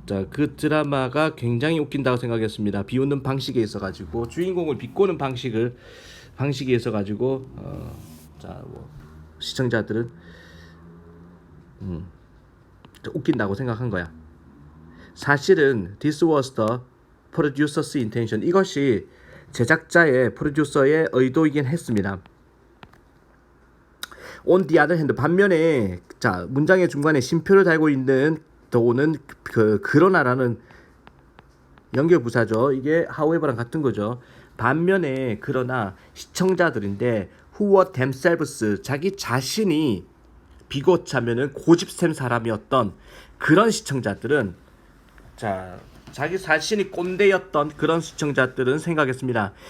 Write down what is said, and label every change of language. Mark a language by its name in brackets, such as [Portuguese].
[Korean] 그 드라마가 굉장히 웃긴다고 생각했습니다. 비웃는 방식에 있어가지고 주인공을 비꼬는 방식에 있어가지고 시청자들은 웃긴다고 생각한 거야. 사실은 [English] this was the producer's intention. [Korean] 이것이 제작자의 프로듀서의 의도이긴 했습니다. [English] On the other hand, [Korean] 반면에 문장의 중간에 쉼표를 달고 있는 더는 그러나라는 연결부사죠. 이게 however랑 같은 거죠. 반면에 그러나 시청자들인데 [English] who were themselves, [Korean] 자기 자신이 비고차면은 고집센 사람이었던 그런 시청자들은 자기 자신이 꼰대였던 그런 시청자들은 생각했습니다.